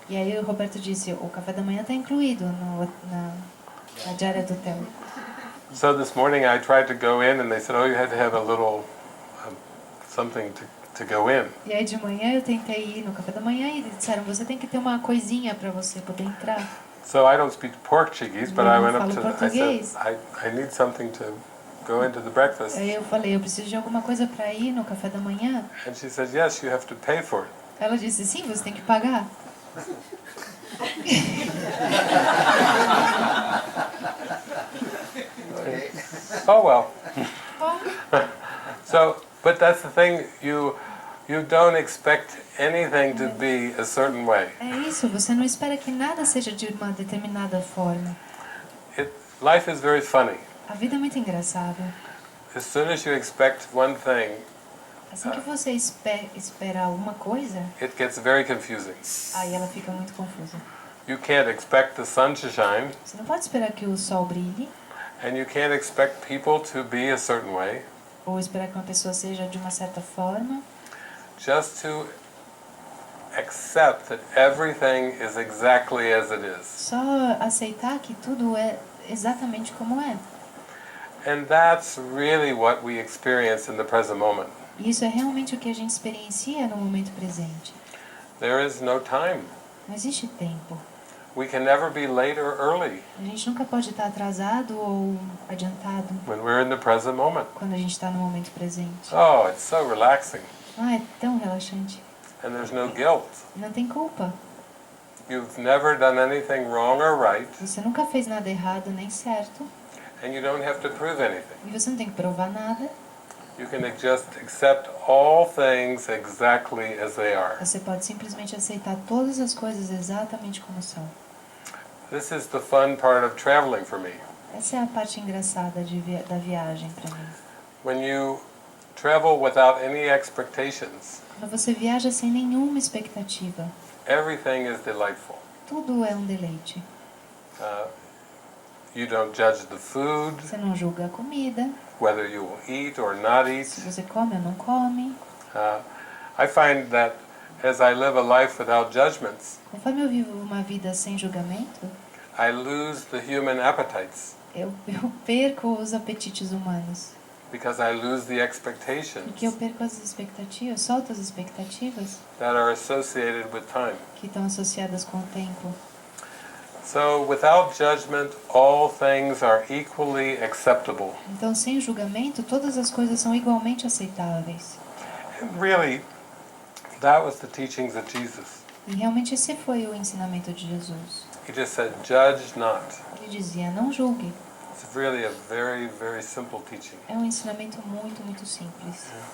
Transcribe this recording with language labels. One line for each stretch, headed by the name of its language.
Portuguese: E aí o Roberto disse, o café da manhã está incluído na diária do hotel.
English: So this morning I tried to go in and they said, oh, you had to have a little something to go in.
Portuguese: E aí de manhã eu tentei ir no café da manhã e eles disseram, você tem que ter uma coisinha para você poder entrar.
English: So I don't speak Portuguese, but I went up to
Portuguese: português.
English: I need something to go into the breakfast.
Portuguese: Aí eu falei, eu preciso de alguma coisa para ir no café da manhã.
English: And she said, yes, you have to pay for it.
Portuguese: Ela disse, sim, você tem que pagar.
English: Oh well. So, but that's the thing, you don't expect anything to be a certain way.
Portuguese: É isso, você não espera que nada seja de uma determinada forma.
English: Life is very funny.
Portuguese: A vida é muito engraçada.
English: As soon as you expect one thing,
Portuguese: assim que você espera alguma coisa,
English: it gets very confusing.
Portuguese: Aí ela fica muito confusa.
English: You can't expect the sun to shine.
Portuguese: Você não pode esperar que o sol brilhe.
English: And you can't expect people to be a certain way.
Portuguese: Ou esperar que uma pessoa seja de uma certa forma.
English: Just to accept that everything is exactly as it is.
Portuguese: Só aceitar que tudo é exatamente como é.
English: And that's really what we experience in the present moment.
Portuguese: Isso é realmente o que a gente experiencia no momento presente.
English: There is no time.
Portuguese: Não existe tempo.
English: We can never be late or early.
Portuguese: A gente nunca pode estar atrasado ou adiantado.
English: When we're in the present moment.
Portuguese: Quando a gente está no momento presente.
English: Oh, it's so relaxing.
Portuguese: É tão relaxante.
English: And there's no guilt.
Portuguese: Não tem culpa.
English: You've never done anything wrong or right,
Portuguese: Você nunca fez nada errado nem certo.
English: and you don't have to prove anything.
Portuguese: E você não tem que provar nada.
English: You can just accept all things exactly as they are.
Portuguese: Você pode simplesmente aceitar todas as coisas exatamente como são.
English: This is the fun part of traveling for me.
Portuguese: Essa é a parte engraçada da viagem para mim.
English: When you travel without any expectations,
Portuguese: Quando você viaja sem nenhuma expectativa,
English: everything is delightful.
Portuguese: tudo é um deleite.
English: You don't judge the food,
Portuguese: Você não julga a comida,
English: whether you will eat or not eat.
Portuguese: se você come ou não come.
English: I find that as I live a life without judgments,
Portuguese: Conforme eu vivo uma vida sem julgamento,
English: I lose the human appetites
Portuguese: eu perco os apetites humanos.
English: because I lose the
Portuguese: Porque eu
English: expectations
Portuguese: perco as expectativas, solto as expectativas
English: that are associated with time.
Portuguese: que estão associadas com o tempo.
English: So without judgment, all things are equally acceptable.
Portuguese: Então, sem julgamento, todas as coisas são igualmente aceitáveis.
English: And really, that was the teachings of Jesus.
Portuguese: E realmente esse foi o ensinamento de Jesus.
English: He just said, judge not.
Portuguese: Ele dizia, não julgue.
English: It's really a very, very simple teaching.
Portuguese: É um ensinamento muito, muito simples.